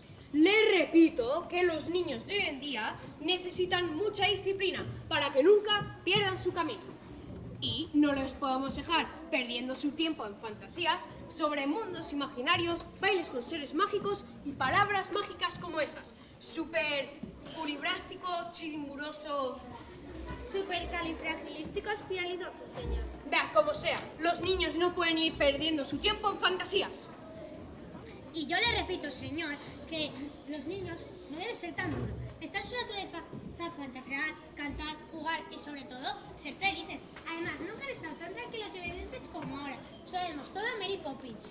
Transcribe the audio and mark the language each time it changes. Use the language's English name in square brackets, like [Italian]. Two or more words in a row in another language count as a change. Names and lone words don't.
[Spanish] Les repito que los niños de hoy en día necesitan mucha disciplina para que nunca pierdan su camino. Y no les podemos dejar perdiendo su tiempo en fantasías sobre mundos imaginarios, bailes con seres mágicos y palabras mágicas como esas. Súper uribrástico, chirimburoso. Supercalifragilísticoespialidoso, señor. Vea, como sea, los niños no pueden ir perdiendo su tiempo en fantasías. Y yo le repito, señor, que los niños no deben ser tan duros. Está en su naturaleza fantasear, cantar, jugar y sobre todo ser felices. Además, nunca han estado tan tranquilos y obedientes como ahora. Sabemos todo de Mary Poppins.